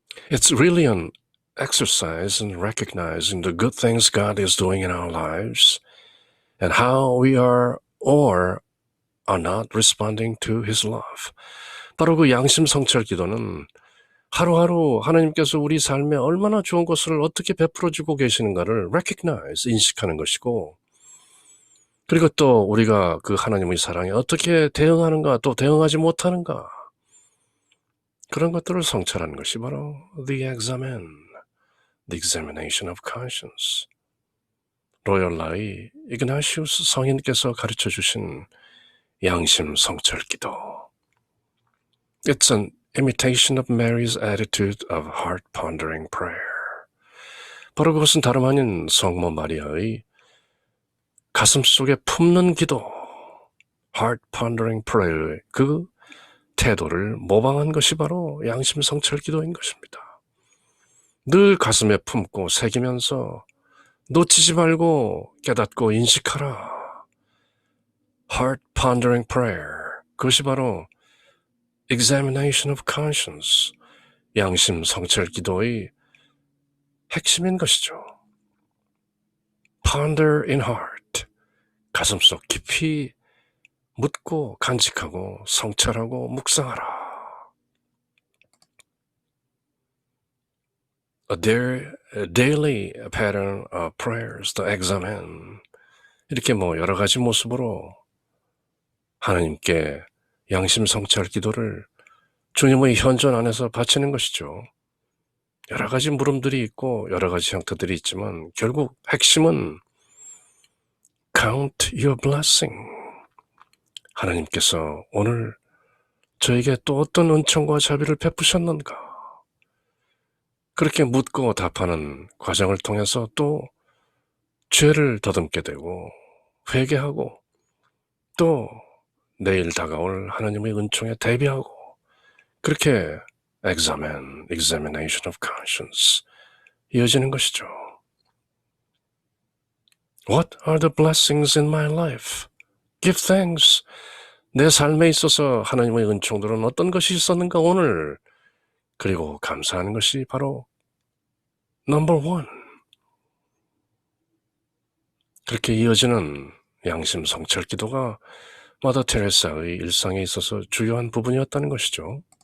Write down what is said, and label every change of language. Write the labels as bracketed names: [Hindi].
[English] It's really an exercise in recognizing the good things God is doing in our lives and how we are or are not responding to His love. [Korean] 바로 그 양심 성찰 기도는 하루하루 하나님께서 우리 삶에 얼마나 좋은 것을 어떻게 베풀어주고 계시는가를 recognize, 인식하는 것이고 그리고 또 우리가 그 하나님의 사랑에 어떻게 대응하는가, 또 대응하지 못하는가, 그런 것들을 성찰하는 것이 바로 [English] the examination of conscience. [Korean] 로열라의 이그나시우스 성인께서 가르쳐 주신 양심 성찰 기도. [English] It's an imitation of Mary's attitude of heart pondering prayer. [Korean] 바로 그것은 다름 아닌 성모 마리아의 가슴 속에 품는 기도, [English] heart pondering prayer [Korean] 의 그 태도를 모방한 것이 바로 양심 성찰 기도인 것입니다. 늘 가슴에 품고 새기면서 놓치지 말고 깨닫고 인식하라. [English] Heart pondering prayer. [Korean] 그것이 바로 [English] examination of conscience. [Korean] 양심 성찰 기도의 핵심인 것이죠. [English] Ponder in heart. [Korean] 가슴속 깊이 묻고 간직하고 성찰하고 묵상하라. [English] A daily pattern of prayers to examine. [Korean] 이렇게 여러 가지 모습으로 하나님께 양심 성찰 기도를 주님의 현존 안에서 바치는 것이죠. 여러 가지 물음들이 있고 여러 가지 형태들이 있지만 결국 핵심은 [English] count your blessing. [Korean] 하나님께서 오늘 저에게 또 어떤 은총과 자비를 베푸셨는가. 그렇게 묻고 답하는 과정을 통해서 또 죄를 더듬게 되고 회개하고 또 내일 다가올 하나님의 은총에 대비하고 그렇게 [English] examination of conscience [Korean] 이어지는 것이죠. [English] What are the blessings in my life? Give thanks. [Korean] 내 삶에 있어서 하나님의 은총들은 어떤 것이 있었는가 오늘. 그리고 감사하는 것이 바로 [English] number one. [Korean] 그렇게 이어지는 양심 성찰 기도가 마더 테레사의 일상에 있어서 주요한 부분이었다는 것이죠.